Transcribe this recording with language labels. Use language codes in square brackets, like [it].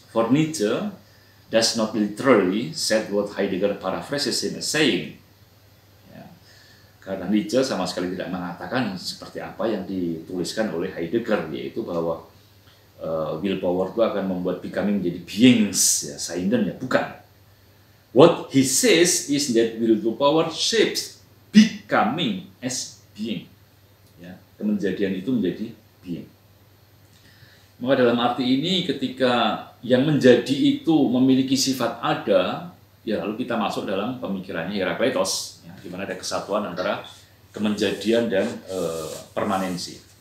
[en] For Nietzsche does not literally said what Heidegger paraphrases him as saying. [id] Ya. Karena Nietzsche sama sekali tidak mengatakan seperti apa yang dituliskan oleh Heidegger, yaitu bahwa willpower itu akan membuat becoming menjadi beings, ya, Seinden ya, bukan. [en] What he says is that will to power shapes becoming as being. [id] Ya, kemenjadian itu menjadi being. Maka dalam arti ini ketika yang menjadi itu memiliki sifat ada, ya lalu kita masuk dalam pemikirannya Herakleitos, ya, di mana ada kesatuan antara kemenjadian dan permanensi.